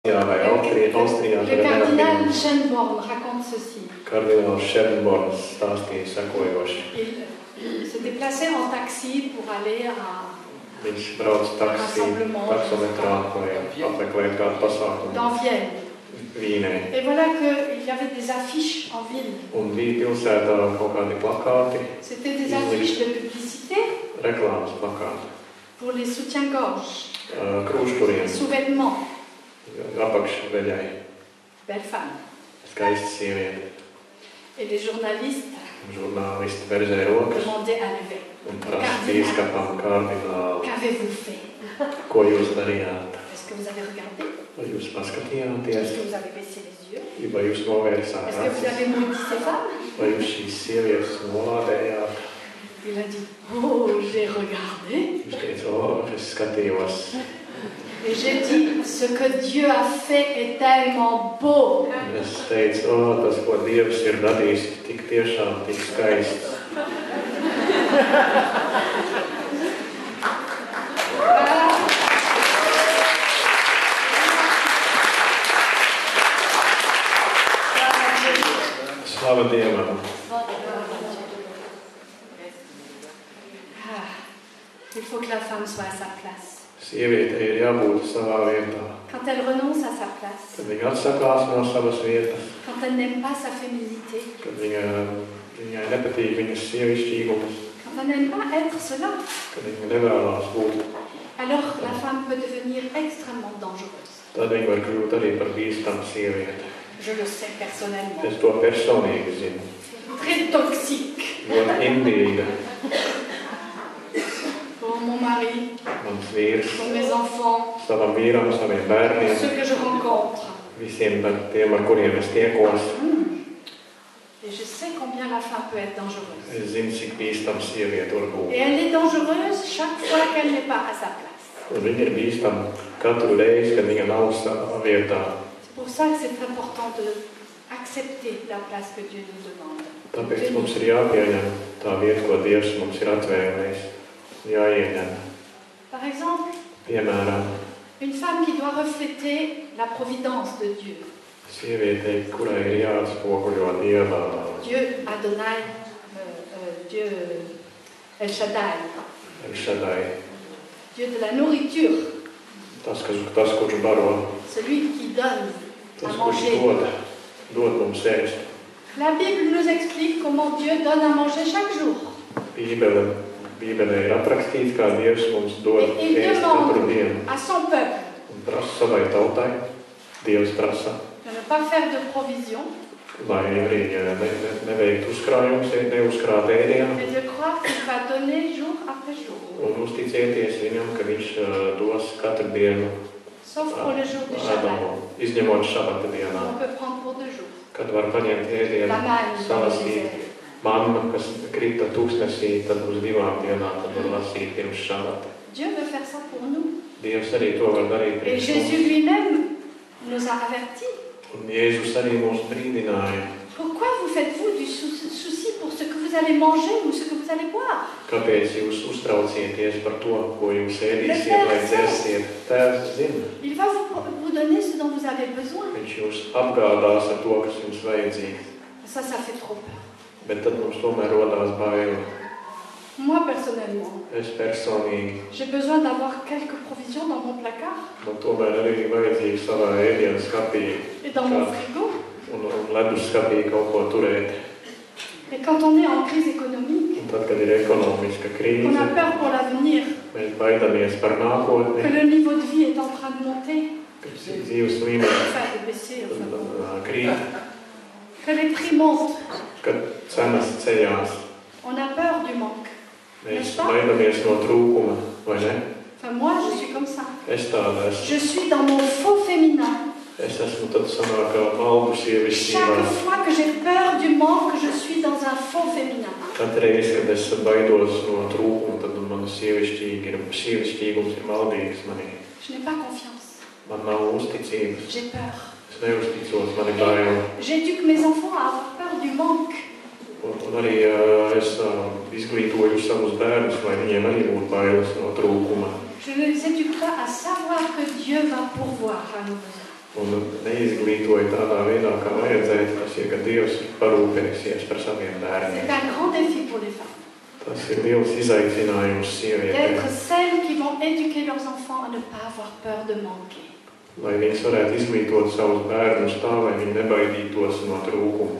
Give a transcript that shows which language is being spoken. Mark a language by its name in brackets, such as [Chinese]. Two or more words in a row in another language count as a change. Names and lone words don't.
[French] Le cardinal Schönborn raconte ceci. [Latvian] Kardināls Schönborns stāstīja sekojoši. [French] Il se déplaçait en taxi pour aller à [Latvian] Viņš brauc taksometrā, lai apmeklētu kādu pasākumu. [French] Dans Vienne. [Latvian] Vīnē. [French] Et voilà qu'il y avait des affiches en ville. [Latvian] Un bija pilsētā kaut kādi plakāti. [French] C'était des affiches de publicité. [Latvian] Reklāmas plakāti. [French] Pour les soutiens-gorge. [Latvian] Krūšturiem. [French] Sous-vêtements. [Latvian] Apakšveļai. [French] Belle femme. [Latvian] Skaista sieviete. [French] Et les journalistes [Latvian] Žurnālisti verzēja rokas. [French] demandaient à l'évêque. [Latvian] Un prasa bīskapam kardinālu. [French] Qu'avez-vous fait? [Latvian] Ko jūs darījāt? [French] Est-ce que vous avez regardé? [Latvian] Vai jūs paskatījāties? [French] Est-ce que vous avez baissé les yeux? [Latvian] Vai jūs novērsāt [French] Est-ce que vous avez maudit ces femmes? [Latvian] Vai jūs šīs sievietes nolādējāt? [French] Il a dit, oh, j'ai regardé. [Latvian] Viņš teica, es skatījos. [French] Et j'ai dit, ce que Dieu a fait est tellement beau. [Latvian] Es teicu, tas, ko Dievs ir radījis, tik tiešām, tik skaists. Slava Dievam. [French] Il faut que la femme soit à sa place. [Latvian] Sieviete ir jābūt savā vietā. [French] Quand elle renonce à sa place. [Latvian] Kad viņa atsakās no savas vietas. [French] Quand elle n'aime pas sa féminité. [Latvian] Kad viņai nepatīk viņas sievišķīgums. [French] Quand elle n'aime pas être cela. [Latvian] Kad viņa nevēlās būt. [French] Alors la femme peut devenir extrêmement dangereuse. [Latvian] Tad viņa var kļūt arī par bīstamu sievieti. [French] Je le sais personnellement. [Latvian] Es to personīgi zinu. [French] Très toxique. [Latvian] Ļoti indīga. [French] Pour mon mari. [Latvian] Mans vīrs. [French] Pour mes enfants. [Latvian] Savam vīram, saviem bērniem. [French] Ceux que je rencontre. [Latvian] Visiem tiem, ar kuriem es tiekos. [French] Et je sais combien la femme peut être dangereuse. [Latvian] Es zinu, cik bīstama sieviete var būt. [French] Et elle est dangereuse chaque fois qu'elle n'est pas à sa place. [Latvian] Un viņa ir bīstama katru reizi, kad viņa nav savā vietā. [French] C'est pour ça que c'est important d'accepter la place que Dieu nous demande. [Latvian] Tāpēc mums ir jāpieņem tā vieta, ko Dievs mums ir atvēlējis. Jāieņem. [French] Par exemple, [Latvian] piemēram, [French] une femme qui doit refléter la providence de Dieu. [Latvian] Sieviete, kurai ir jāatspoguļo Dieva. [French] Dieu Adonai, Dieu El Shaddai. [Latvian] El Shaddai. [French] Dieu de la nourriture. [Latvian] Tas, kurš baro. [French] Celui qui donne à manger. [Latvian] Tas, kurš dod mums ēst. [French] La Bible nous explique comment Dieu donne à manger chaque jour. [Latvian] Bībelē ir aprakstīts, kā Dievs mums dod ēst katru dienu. [French] À son peuple. [Latvian] Un prasa savai tautai. Dievs prasa. [French] De ne pas faire de provision. [Latvian] Lai arī neveiktu uzkrājumus, neuzkrāt ēdienu. [French] Et de croire qu'il va donner jour après jour. [Latvian] Un uzticēties viņam, ka viņš dos katru dienu. [French] Sauf pour le jour du Shabbat. [Latvian] Izņemot šabata dienā. [French] On peut prendre pour 2 jours. [Latvian] Kad var paņemt ēdienu, salasīt mannu, kas krita tūkstnesī, tad uz 2 dienām, tad var lasīt pirms šabata. [French] Dieu veut faire ça pour nous. [Latvian] Dievs arī to var darīt [French] Et [Latvian] priekš [French] Jésus [Latvian] mums. [French] lui-même nous a avertis. [Latvian] Un Jēzus arī mūs brīdināja. [French] Pourquoi vous faites-vous du souci pour ce que vous allez manger ou ce que vous allez boire? [Latvian] Kāpēc jūs uztraucieties par to, ko jūs ēdīsiet vai dzersiet? Tēvs zina. [French] Il va vous donner ce dont vous avez besoin. [Latvian] Viņš jūs apgādās ar to, kas jums vajadzīgs. [French] Ça fait trop peur. [Latvian] Bet tad mums tomēr rodās baili. [French] Moi, personnellement, [Latvian] Es personīgi. [French] j'ai besoin d'avoir quelques provisions dans mon placard. [Latvian] Man tomēr arī vajadzīgi savā ēdienas skapī. [French] Et dans mon frigo. [Latvian] Un ledus skapī kaut ko turēt. [French] Et quand on est en crise économique, [Latvian] Un tad, kad ir ekonomiska krīze, [French] on a peur pour l'avenir, [Latvian] mēs baidamies par nākotni, [French] que le niveau de vie est en train de monter, [Latvian] kad dzīves līmenis [French] enfin de baisser, [Latvian] krīt, [French] que les prix montent. [Latvian] kad cenas ceļās. [French] On a peur du manque. [Latvian] Mēs baidamies no trūkuma, vai ne? [French] Enfin, moi, je suis comme ça. [Latvian] Es tāda esmu. [French] Je suis dans mon faux féminin. [Latvian] Es esmu tad sanāk maldu sievišķībā. [French] Chaque fois que j'ai peur du manque, je suis dans un faux féminin. [Latvian] Katru reizi, kad es baidos no trūkuma, tad man sievišķīgums ir maldīgs manī. [French] Je n'ai pas confiance. [Latvian] Man nav uzticības. [French] J'ai peur. [Latvian] Es neuzticos, man ir bail. [French] J'éduque mes enfants à avoir peur du manque. [Latvian] Un arī es izglītoju savus bērnus, lai viņiem arī būtu bailes no trūkuma. [French] Je ne les éduque pas à savoir que Dieu va pourvoir à nos besoins. [Latvian] un neizglītoja tādā veidā, kā vajadzētu, tas ir, ka Dievs parūpēsies par saviem bērniem. [French] C'est un grand défi pour les femmes. [Latvian] Tas ir liels izaicinājums sievietēm. [French] D'être celles qui vont éduquer leurs enfants à ne pas avoir peur de manquer. [Latvian] Lai viņas varētu izglītot savus bērnus tā, lai viņi nebaidītos no trūkuma.